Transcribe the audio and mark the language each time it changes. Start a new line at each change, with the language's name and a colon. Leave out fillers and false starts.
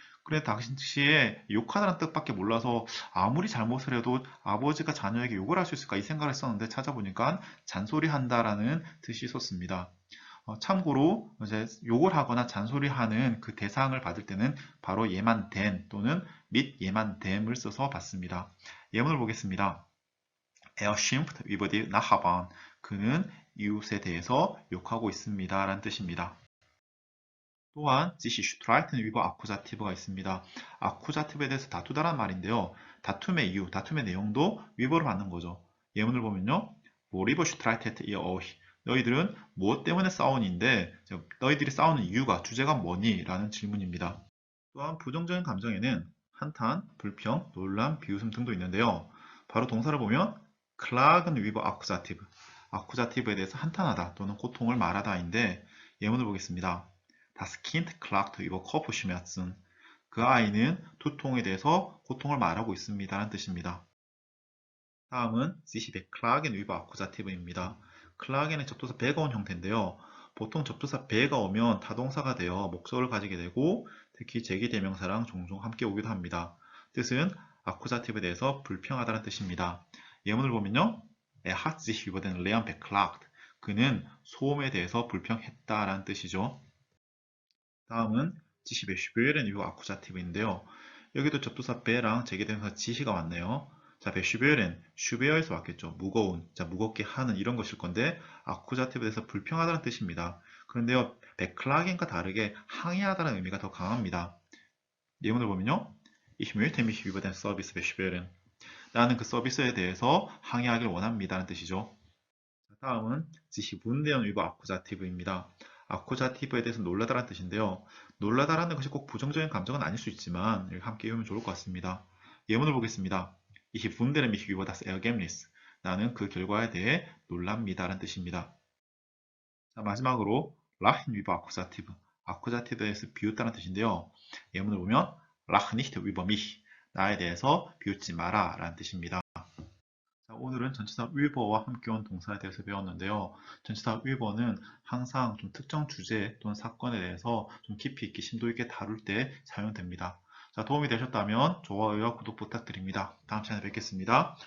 Korean: 그래 당시에 욕하다는 뜻밖에 몰라서 아무리 잘못을 해도 아버지가 자녀에게 욕을 할 수 있을까 이 생각을 했었는데 찾아보니까 잔소리한다라는 뜻이 있었습니다. 참고로 이제 욕을 하거나 잔소리하는 그 대상을 받을 때는 바로 예만 된 또는 및 예만 됨을 써서 받습니다. 예문을 보겠습니다.
German: Er schimpft über die Nachbarn.
Korean: 그는 이웃에 대해서 욕하고 있습니다. 라는 뜻입니다. 또한
German: sich streiten über
Korean: Akkusativ가 있습니다. 아쿠자티브에 대해서 다투다란 말인데요. 다툼의 이유, 다툼의 내용도 위버를 받는 거죠. 예문을 보면요.
German: Worüber streitet ihr euch?
Korean: 너희들은 무엇 때문에 싸우는데 너희들이 싸우는 이유가, 주제가 뭐니? 라는 질문입니다. 또한 부정적인 감정에는 한탄, 불평, 놀람, 비웃음 등도 있는데요. 바로 동사를 보면
German: klagen über
Korean: Akkusativ, 아쿠자티브에 대해서 한탄하다 또는 고통을 말하다인데 예문을 보겠습니다.
German: Das Kind klagt über Kopfschmerzen.
Korean: 그 아이는 두통에 대해서 고통을 말하고 있습니다. 라는 뜻입니다. 다음은
German: sich beklagen über
Korean: Akkusativ입니다. klagen의 접두사 be가 온 형태인데요. 보통 접두사 be가 오면 타동사가 되어 목적을 가지게 되고 특히 제기대명사랑 종종 함께 오기도 합니다. 뜻은 아쿠자티브에 대해서 불평하다는 뜻입니다. 예문을 보면요.
German: Er hat sich über den Lärm beklagt.
Korean: 그는 소음에 대해서 불평했다라는 뜻이죠. 다음은 지시
German: beschweren über
Korean: 아쿠자티브인데요. 여기도 접두사 be랑 제기대명사 지시가 왔네요. 자, beschweren, 슈베어에서 왔겠죠. 무거운, 자, 무겁게 하는 이런 것일 건데 아쿠자티브에 대해서 불평하다는 뜻입니다. 그런데요, beklagen과 다르게 항의하다는 의미가 더 강합니다. 예문을 보면요.
German: Ich möchte mich über den Service beschweren.
Korean: 나는 그 서비스에 대해서 항의하길 원합니다라는 뜻이죠. 다음은
German: sich wundern über
Korean: 아쿠자티브입니다. 아쿠자티브에 대해서 놀라다라는 뜻인데요. 놀라다라는 것이 꼭 부정적인 감정은 아닐 수 있지만 함께 외우면 좋을 것 같습니다. 예문을 보겠습니다.
German: Ich wundere mich über das Ergebnis.
Korean: 나는 그 결과에 대해 놀랍니다라는 뜻입니다. 자, 마지막으로
German: lachen über
Korean: 아쿠자티브, 아쿠자티브에 대해서 비웃다는 뜻인데요. 예문을 보면
German: lach nicht über mich.
Korean: 나에 대해서 비웃지 마라 라는 뜻입니다. 자, 오늘은 전치사 위버와 함께 온 동사에 대해서 배웠는데요. 전치사 위버는 항상 좀 특정 주제 또는 사건에 대해서 좀 깊이 있게 심도 있게 다룰 때 사용됩니다. 자, 도움이 되셨다면 좋아요와 구독 부탁드립니다. 다음 시간에 뵙겠습니다.